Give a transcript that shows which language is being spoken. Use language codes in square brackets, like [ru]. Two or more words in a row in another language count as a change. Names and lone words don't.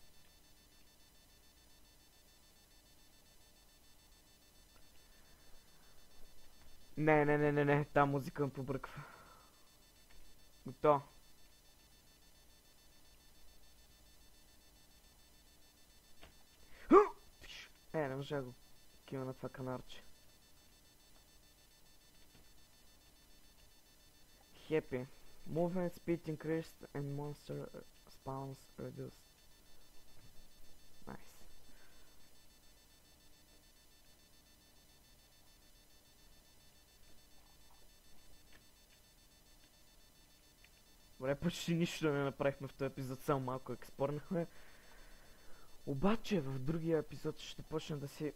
[bg] Не. Та музика ме побърква. Готово. Не можа го кива на това канарче. [en] Happy. Movement speed increased and monster spawns reduced. Nice. [bg] Добре, почти нищо не направихме в този епизод, само малко експорнахме. Обаче в другия епизод ще почна да си...